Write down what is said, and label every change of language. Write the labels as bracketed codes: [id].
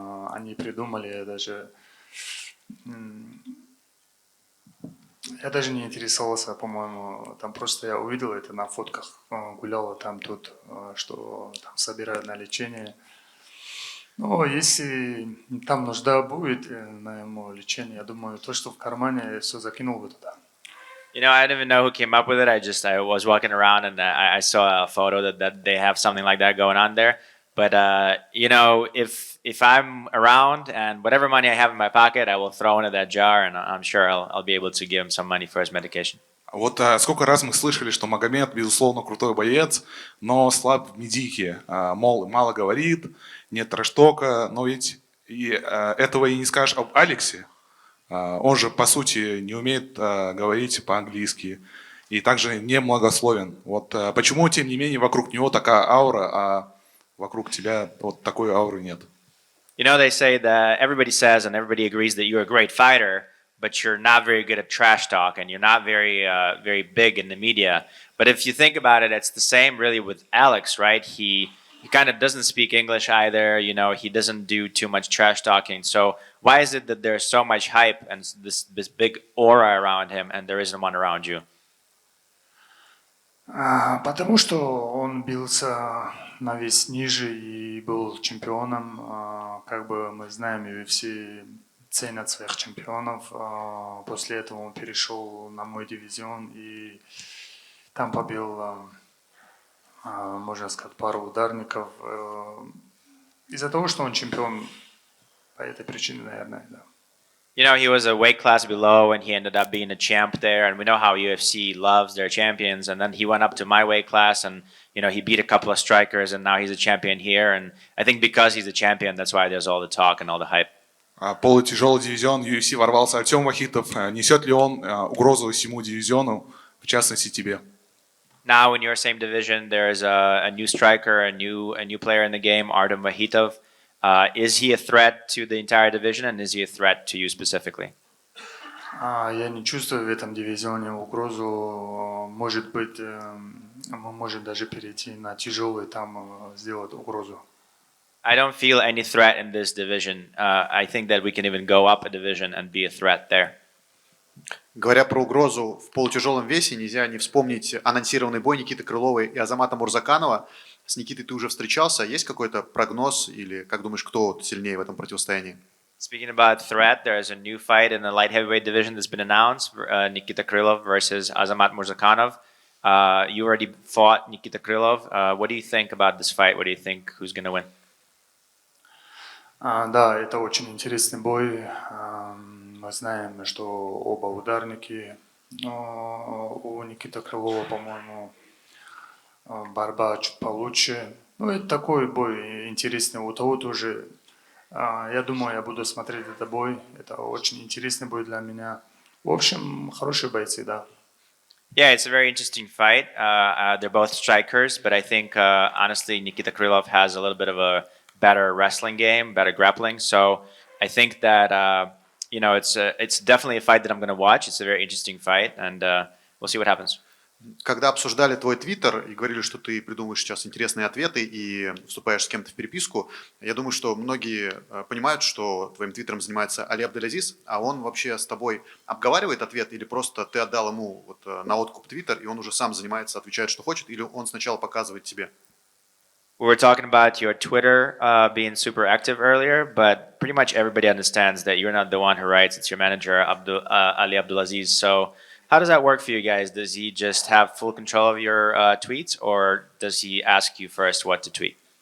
[ru] Они придумали, я даже не интересовался, по-моему, там просто я увидел это на фотках, гуляла там тут, что там собирают на лечение. Но если там нужда будет на ему лечение, я думаю, то, что в кармане, я все закинул бы туда. [en] You know, I didn't even know who came up with it. I was walking around and I saw a photo that they have something like that going on there. But you know, if I'm around and whatever money I have in my pocket, I will throw into that jar, and I'm sure I'll be able to give him some money for his medication. [ru] Вот сколько раз мы слышали, что Магомед, безусловно, крутой боец, но слаб в медике. Мол, мало говорит, нет трэш-тока, но ведь этого и не скажешь об Алексе. Он же, по сути, не умеет говорить по-английски и также не многословен. Вот почему, тем не менее, вокруг него такая аура, а вокруг тебя вот такой ауры нет? [en] You know, they say that everybody says and everybody agrees that you're a great fighter, but you're not very good at trash talk and you're not very big in the media. But if you think about it, it's the same really with Alex, right? He kind of doesn't speak English either. You know, he doesn't do too much trash talking. So why is it that there's so much hype and this big aura around him and there isn't one around you? [ru] Потому что он бился на вес ниже и был чемпионом. Как бы мы знаем, UFC ценят своих чемпионов. После этого он перешел на мой дивизион и там побил, можно сказать, пару ударников. Из-за того, что он чемпион, по этой причине, наверное, да. [en] You know, he was a weight class below and he ended up being a champ there. And we know how UFC loves their champions. And then he went up to my weight class and, you know, he beat a couple of strikers and now he's a champion here. And I think because he's a champion, that's why there's all the talk and all the hype. [ru] Полутяжелый дивизион UFC ворвался Артем Вахитов. Несет ли он угрозу всему дивизиону, в частности тебе? [en] Now in your same division, there's a new striker, a new player in the game, Artem Vahitov. Is he a threat to the entire division, and is he a threat to you specifically? [ru] Я не чувствую в этом дивизионе угрозу. Может быть, мы можем даже перейти на тяжелый, там сделать угрозу. [en] I don't feel any threat in this division. I think that we can even go up a division and be a threat there. [ru] Говоря про угрозу в полутяжелом весе, нельзя не вспомнить анонсированный бой Никиты Крылова и Азамата Мурзаканова. С Никитой ты уже встречался. Есть какой-то прогноз или как думаешь, кто сильнее в этом противостоянии? [en] Speaking about threat, there's a new fight in the light heavyweight division that's been announced. Nikita Krylov versus Azamat Murzakanov. You already fought Nikita Krylov. What do you think about this fight? What do you think who's going to win? [ru] Да, это очень интересный бой. Мы знаем, что оба ударники. Но у Никиты Крылова, по-моему, борьба чуть получше. Ну, это такой бой интересный. У того тоже. Я думаю, я буду смотреть этот бой. Это очень интересный бой для меня. В общем, хорошие бойцы, да. [en] Yeah, it's a very interesting fight. They're both strikers, but I think honestly Nikita Krylov has a little bit of a better wrestling game, better grappling. So I think that it's definitely a fight that I'm going to watch. It's a very interesting fight, and we'll see what happens. [ru] Когда обсуждали твой твиттер и говорили, что ты придумаешь сейчас интересные ответы и вступаешь с кем-то в переписку, я думаю, что многие понимают, что твоим твиттером занимается Али Абдулазиз, а он вообще с тобой обговаривает ответ или просто ты отдал ему вот на откуп твиттер, и он уже сам занимается, отвечает, что хочет, или он сначала показывает тебе? [en] We were talking about your Twitter being super active earlier, but pretty much everybody understands that you're not the one who writes. It's your manager, Ali Abdulaziz. So how does that work for you guys? Does he just have full control of your tweets, or does he ask you first what to tweet?